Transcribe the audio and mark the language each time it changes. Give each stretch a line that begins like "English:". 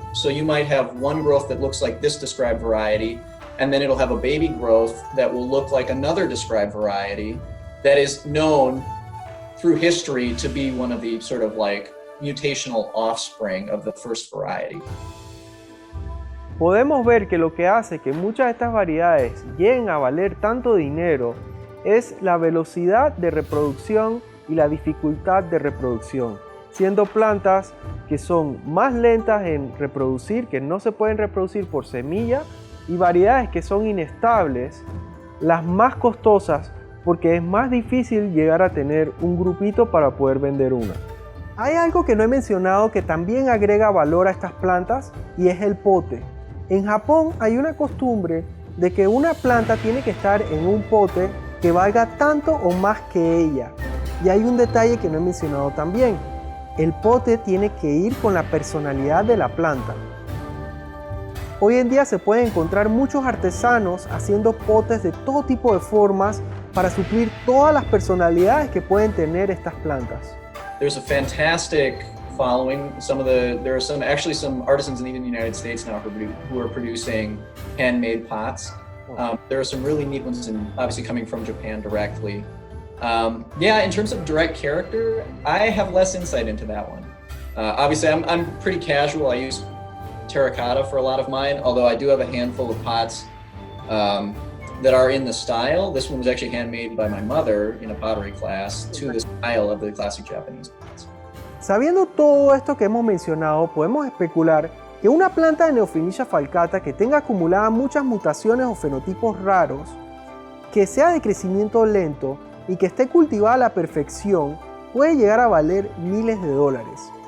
English: So you might have one growth that looks like this described variety, and then it'll have a baby growth that will look like another described variety that is known through history to be one of the sort of like mutational offspring of the first variety.
Spanish: Podemos ver que lo que hace que muchas de estas variedades lleguen a valer tanto dinero es la velocidad de reproducción y la dificultad de reproducción, siendo plantas que son más lentas en reproducir, que no se pueden reproducir por semilla, y variedades que son inestables, las más costosas porque es más difícil llegar a tener un grupito para poder vender una. Hay algo que no he mencionado que también agrega valor a estas plantas y es el pote. En Japón hay una costumbre de que una planta tiene que estar en un pote que valga tanto o más que ella. Y hay un detalle que no he mencionado también. El pote tiene que ir con la personalidad de la planta. Hoy en día se pueden encontrar muchos artesanos haciendo potes de todo tipo de formas para suplir todas las personalidades que pueden tener estas plantas.
English: There's a fantastic following. There are some artisans in the United States now who are producing handmade pots. There are some really neat ones, and obviously coming from Japan directly. In terms of direct character, I have less insight into that one. Obviously, I'm pretty casual. I use terracotta for a lot of mine, although I do have a handful of pots that are in the style. This one was actually handmade by my mother in a pottery class to the style of the classic Japanese pots.
Spanish: Sabiendo todo esto que hemos mencionado, podemos especular que una planta de Neophynicia falcata que tenga acumuladas muchas mutaciones o fenotipos raros, que sea de crecimiento lento y que esté cultivada a la perfección, puede llegar a valer miles de dólares.